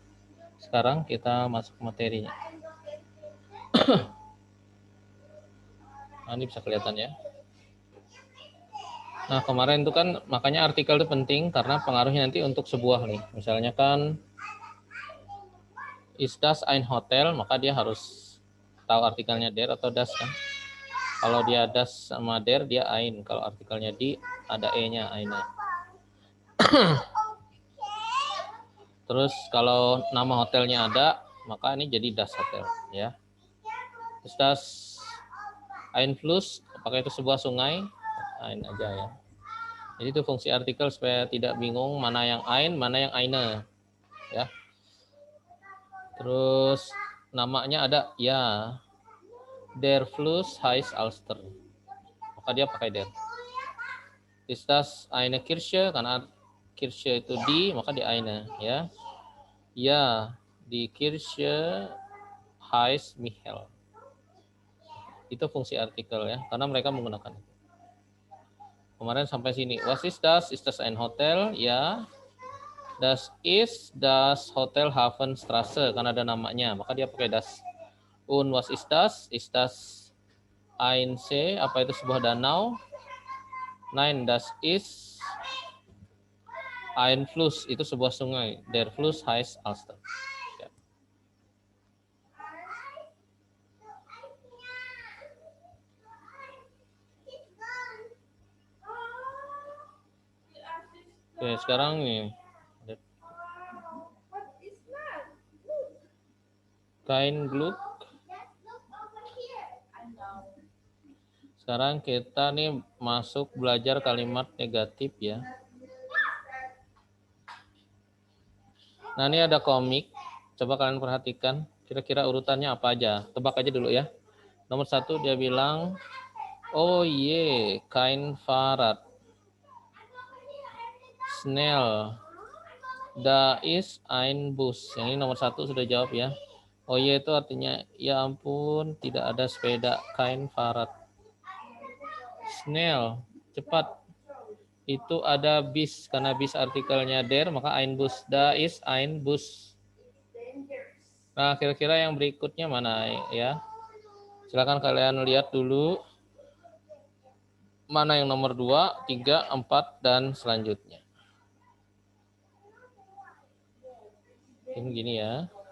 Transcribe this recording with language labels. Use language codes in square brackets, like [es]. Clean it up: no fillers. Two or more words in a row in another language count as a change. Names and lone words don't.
[id] Sekarang kita masuk materinya. Nah, ini bisa kelihatan ya. Nah, kemarin itu kan makanya artikel itu penting karena pengaruhnya nanti untuk sebuah nih. Misalnya kan [de] is das ein hotel, [id] maka dia harus tahu artikelnya der atau das kan. Kalau dia das sama der, dia ein. Kalau artikelnya di, ada e-nya, eine. Terus kalau nama hotelnya ada, maka ini jadi [de] das hotel [id] ya. [de] Terus das ein Fluss, [id] apakah itu sebuah sungai? Ein aja ya. Jadi itu fungsi artikel supaya tidak bingung mana yang ein, mana yang eine ya. Terus namanya ada ya. [de] Der Fluss heißt Alster. [id] Maka dia pakai der. [de] Ist das eine Kirche? [id] Karena Kirche itu di, maka [de] di eine [id] ya. [de] Ya, di Kirche heißt Michael. [id] Itu fungsi artikel ya, karena mereka menggunakan itu. Kemarin sampai sini. [de] Was ist das? Ist das ein Hotel? Ya. Das ist das Hotel Hafenstraße, [id] karena ada namanya, maka dia pakai das. [de] Und was ist das? Ist das ein See? [id] Apa itu sebuah danau? [de] Nein, das ist ein Fluss. [id] Itu sebuah sungai. [de] Der Fluss heißt Alster. [id] Ya. Oke, sekarang nih. [de] Kein Glück. [id] Sekarang kita nih masuk belajar kalimat negatif ya. Nah, ini ada komik. Coba kalian perhatikan. Kira-kira urutannya apa aja. Tebak aja dulu ya. Nomor 1 dia bilang, [de] oh ye, kein Fahrrad. Schnell. Da ist ein Bus. [id] Yang ini nomor 1 sudah jawab ya. Oh ye itu artinya, ya ampun, tidak ada sepeda. [de] Kein Fahrrad. Schnell, [id] cepat. Itu ada bis, karena bis artikelnya der, maka [de] ein Bus. Da ist ein Bus. [id] Nah, kira-kira yang berikutnya mana ya? Silakan kalian lihat dulu. Mana yang nomor 2, 3, 4, dan selanjutnya. Ini gini ya.